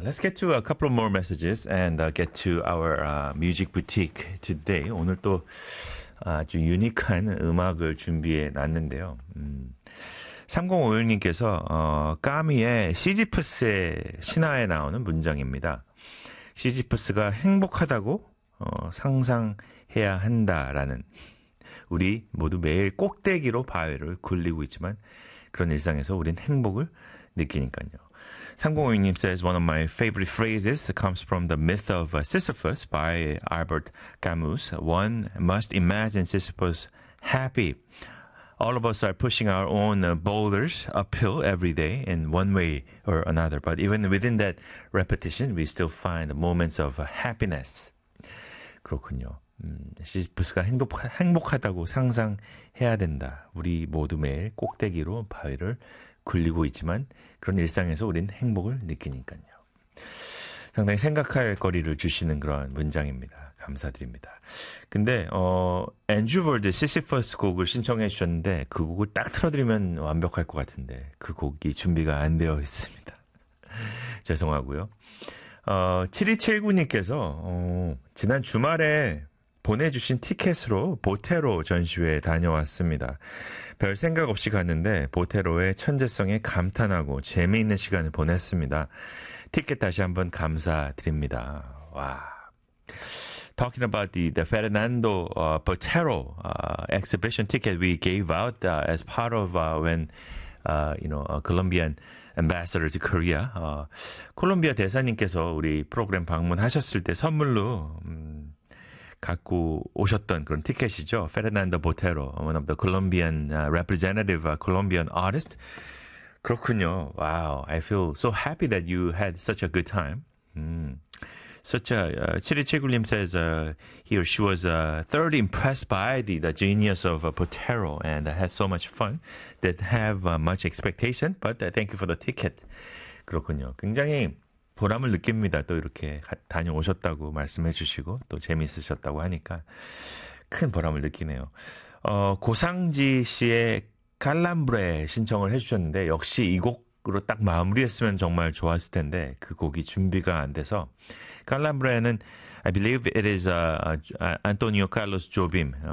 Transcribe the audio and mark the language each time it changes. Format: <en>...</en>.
<en>Let's get to a couple more messages and get to our music boutique today.</en> <ko>오늘 또 아주 유니크한 음악을 준비해 놨는데요. 3056님께서 까미의 시지프스의 신화에 나오는 문장입니다. 시지프스가 행복하다고 상상해야 한다라는 우리 모두 매일 꼭대기로 바위를 굴리고 있지만 그런 일상에서 우린 행복을 느끼니까요.</ko> <en>3056님 says one of my favorite phrases comes from the myth of Sisyphus by Albert Camus. One must imagine Sisyphus happy. All of us are pushing our own boulders uphill every day in one way or another. But even within that repetition, we still find moments of happiness.</en> <ko>그렇군요. 시지프스가 행복하다고 상상해야 된다. 우리 모두 매일 꼭대기로 바위를 굴리고 있지만 그런 일상에서 우린 행복을 느끼니까요. 상당히 생각할 거리를 주시는 그런 문장입니다. 감사드립니다. 근데 앤드류 월드 시시퍼스 곡을 신청해 주셨는데 그 곡을 딱 틀어드리면 완벽할 것 같은데 그 곡이 준비가 안 되어 있습니다. 죄송하고요. 7279님께서 지난 주말에 보내주신 티켓으로 보테로 전시회에 다녀왔습니다. 별 생각 없이 갔는데 보테로의 천재성에 감탄하고 재미있는 시간을 보냈습니다. 티켓 다시 한번 감사드립니다. 와.</ko> <en>Talking about the Fernando Botero exhibition ticket we gave out as part of when Colombian ambassador to Korea.</en> <ko>콜롬비아 대사님께서 우리 프로그램 방문하셨을 때 선물로 갖고 오셨던 그런 티켓이죠.</ko> <en>Fernando Botero, one of the Colombian representative, Colombian artist.</en> <ko>그렇군요.</ko> <en>Wow, I feel so happy that you had such a good time. Such a 7279님 says he or she was thoroughly impressed by the genius of Botero and had so much fun. Didn't have much expectation, but thank you for the ticket.</en> <ko>그렇군요. 굉장히 보람을 느낍니다. 또 이렇게 다녀오셨다고 말씀해 주시고 또 재미있으셨다고 하니까 큰 보람을 느끼네요. 고상지 씨의 칼람브레 신청을 해주셨는데 역시 이 곡으로 딱 마무리했으면 정말 좋았을 텐데 그 곡이 준비가 안 돼서 칼람브레는</ko> <en>I believe it is Antonio Carlos Jobim.</en>